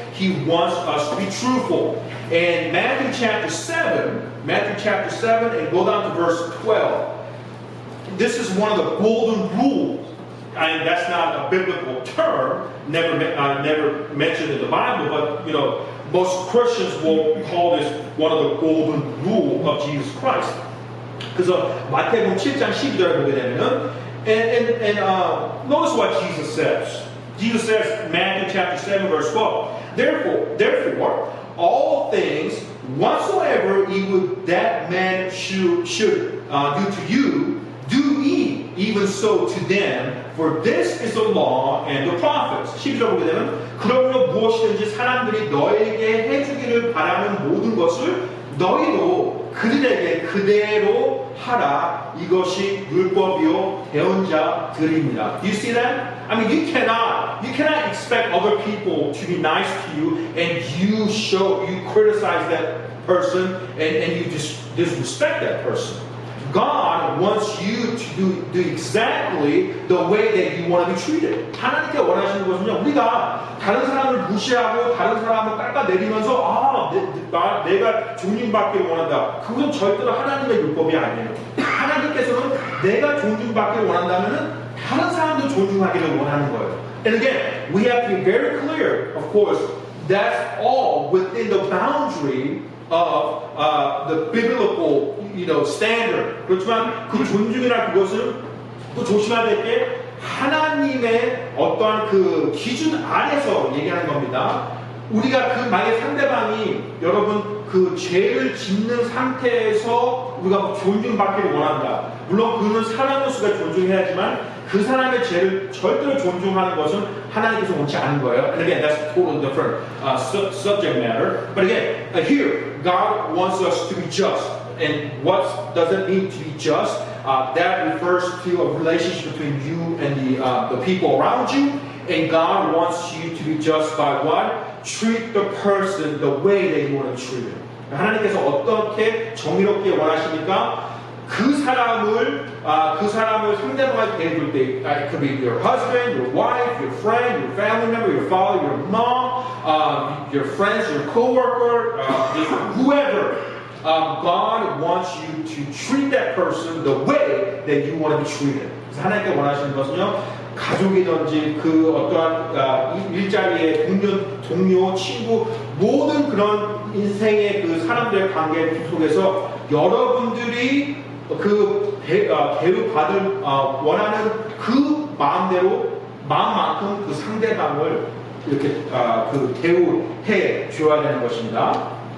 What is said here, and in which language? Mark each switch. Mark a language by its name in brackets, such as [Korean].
[English] He wants us to be truthful. In Matthew chapter 7, and go down to verse 12. This is one of the golden rules. And that's not a biblical term, never mentioned in the Bible, but most Christians will call this one of the golden rule of Jesus Christ. [Korean] 그래서 마태복음 7장 12절을 보게 되면은 [English] and notice what Jesus says. Jesus says, Matthew chapter 7, verse 12. Therefore, all things whatsoever ye would that man should do to you, do ye even so to them. For this is the law and the prophets. [Korean] 12절 보게 되면 그러므로 무엇이든지 사람들이 너에게 해주기를 바라는 모든 것을 너희도 그들에게 그대로 하라. 이것이 율법이요 대언자들입니다. [English] Do you see that? I mean, you cannot expect other people to be nice to you and you criticize that person and you disrespect that person. God wants you to do exactly the way that you want to be treated. [Korean] 하나님께 원하시는 것은요, 우리가 다른 사람을 무시하고 다른 사람을 깎아내리면서 내가 존중받기를 원한다. 그건 절대로 하나님의 율법이 아니에요. 하나님께서는 내가 존중받기를 원한다면은 다른 사람도 존중하기를 원하는 거예요. [English] And again, we have to be very clear, of course, that's all within the boundary of the biblical standard. [Korean] 그렇지만 그 존중이나 그것은 또 조심해야 될 게 하나님의 어떠한 그 기준 안에서 얘기하는 겁니다. 우리가 그 만약에 상대방이 여러분 그 죄를 짓는 상태에서 우리가 존중받기를 원한다. 물론 그는 사람으로서 존중해야지만 그 사람의 죄를 절대로 존중하는 것은 하나님께서 원치 않은 거예요. [English] And again, that's totally different subject matter. But again, here God wants us to be just. And what does it mean to be just? That refers to a relationship between you and the people around you. And God wants you to be just by what? Treat the person the way that you want to treat him. [Korean] 하나님께서 어떻게 정의롭게 원하십니까? 그 사람을 상대방을 대해줄 때, [English] it could be your husband, your wife, your friend, your family member, your father, your mom, your friends, your coworker, whoever. God wants you to treat that person the way that you want to be treated. [Korean] 그래서 하나님께 원하시는 것은요, 가족이든지 그 어떠한 일자리의 동료, 친구, 모든 그런 인생의 그 사람들의 관계 속에서 여러분들이 그 대우받을 원하는 그 마음만큼 그 상대방을 이렇게 그 대우해 줘야 되는 것입니다.